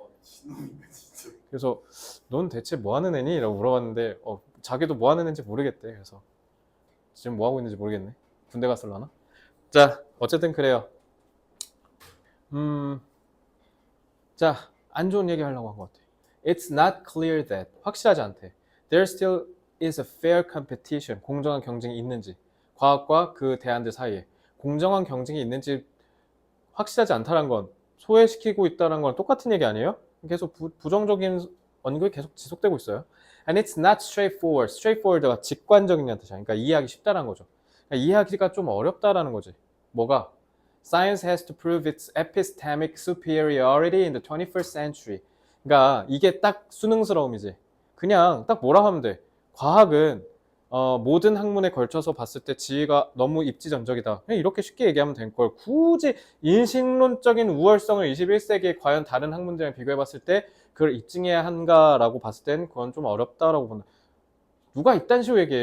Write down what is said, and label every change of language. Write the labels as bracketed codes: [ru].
[ko] 진놈인가 진짜. 그래서 넌 대체 뭐 하는 애니? 라고 물어봤는데 자기도 뭐 하는 애인지 모르겠대. 그래서 지금 뭐 하고 있는지 모르겠네. 군대 갔을라나? 자, 어쨌든 그래요. 자, 안 좋은 얘기 하려고 한 것 같아. [en] It's not clear that [ko] 확실하지 않대. [en] There still is a fair competition. [ko] 공정한 경쟁이 있는지. 과학과 그 대안들 사이에 공정한 경쟁이 있는지 확실하지 않다는 건 소외시키고 있다는 건 똑같은 얘기 아니에요? 계속 부정적인 언급이 계속 지속되고 있어요. [en] And it's not straightforward. [ko] straightforward가 직관적이냐는 뜻이야. 그러니까 이해하기 쉽다는 거죠. 그러니까 이해하기가 좀 어렵다라는 거지. 뭐가? [en] Science has to prove its epistemic superiority in the 21st century. [ko] 그러니까 이게 딱 수능스러움이지. 그냥 딱 뭐라 하면 돼. 과학은 모든 학문에 걸쳐서 봤을 때 지위가 너무 입지전적이다. 그냥 이렇게 쉽게 얘기하면 될 걸. 굳이 인식론적인 우월성을 21세기에 과연 다른 학문들이랑 비교해봤을 때 그걸 입증해야 한가라고 봤을 땐 그건 좀 어렵다라고 본다. 누가 이딴 식으로 얘기해?